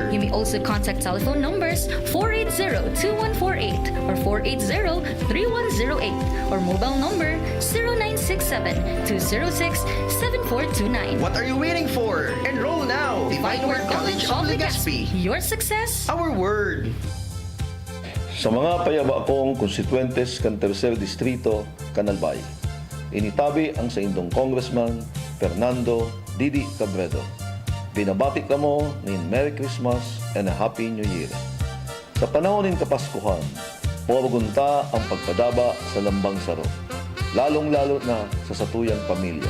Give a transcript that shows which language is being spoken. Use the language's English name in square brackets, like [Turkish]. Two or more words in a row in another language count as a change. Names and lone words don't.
[English] You may also contact telephone numbers 480-2148 or 480-3108 or mobile number 0967-206-7429. What are you waiting for? Enroll now! Divine Word College of Legazpi. Your success, our word. [Bikol] Sa mga payaba kong konstituentes kan Tercer Distrito, Canalbay, initabi ang sa indong Congressman Fernando Didi Cabredo. Binabati ka mo ng [English] Merry Christmas and a Happy New Year. [Bikol] Sa panahon ng Kapaskuhan, puwagunta ang pagpadaba sa lambang saro, lalong-lalo na sa satuyang pamilya.